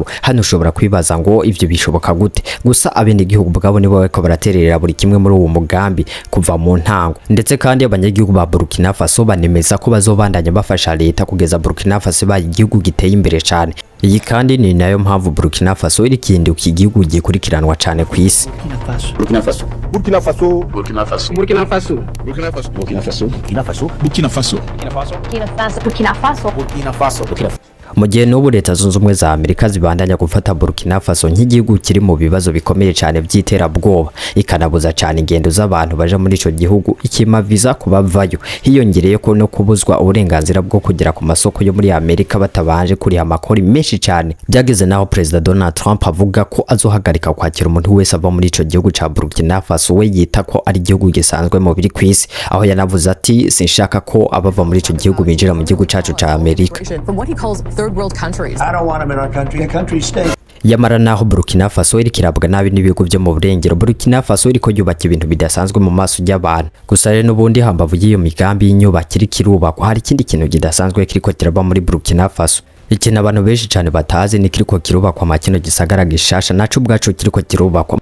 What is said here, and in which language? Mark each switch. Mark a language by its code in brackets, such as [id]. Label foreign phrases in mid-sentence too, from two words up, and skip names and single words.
[rn] Hano ushobora kwibaza ngo ivyo bishoboka gute? Gusa abene igihugu bwabo nibo bariko baratererera buri kimwe muri uwo mugambi kuva mu ntango. Ndetse kandi abanyagihugu ba Burkina Faso banemeza ko bazobandanya bafasha leta kugeza Burkina Faso baye igihugu giteye imbere cyane. Iyi kandi ni nayo mpamvu Burkina Faso iri kinduka igihugu gikurikiranwa cyane ku isi. Burkina Faso. Burkina Faso. Burkina Faso. Burkina Faso. Burkina Faso. Burkina Faso. Burkina Faso. Burkina Faso. Burkina Faso. Burkina Faso. Burkina Faso. Burkina Faso. Burkina Faso. Mu gihe n'ubu leta zunze ubumwe za Amerika zibandanya gufata Burkina Faso nk'igihugu kiri mu bibazo bikomeye cyane by'iterabwoba, ikanabuza cyane ingendo z'abantu baje muri ico gihugu, ikima visa kubavayo. Hiyongereye ko no kubuzwa uburenganzira bwo kugera ku masoko yo muri Amerika batabanje kuri amakori menshi cyane. Byageze naho President Donald Trump avuga ko azohagarika kwakira umuntu wese ava muri ico gihugu ca Burkina Faso, we yita ko ari igihugu gisanzwe mu biri kwisi, aho yanavuze ati sinshaka ko abava muri ico gihugu binjira mu gihugu cacu ca Amerika. [en] Third world countries. I don't want them in our country. A country state. [rn] Yamara naho Burkina Faso iri kirabwa nabi n'ibigo byo mu burengero, Burkina Faso iriko yubaka ibintu bidasanzwe mu maso y'abantu. Gusa rero n'ubundi hambavu y'iyo migambi y'inyubako iri kirubakwa hari ikindi kintu kidasanzwe kiriko kiraba muri Burkina Faso. Ikintu abantu benshi cyane batazi ni kiriko kirubakwa makino gisagara gishasha naco ubwaco kiriko kirubakwa.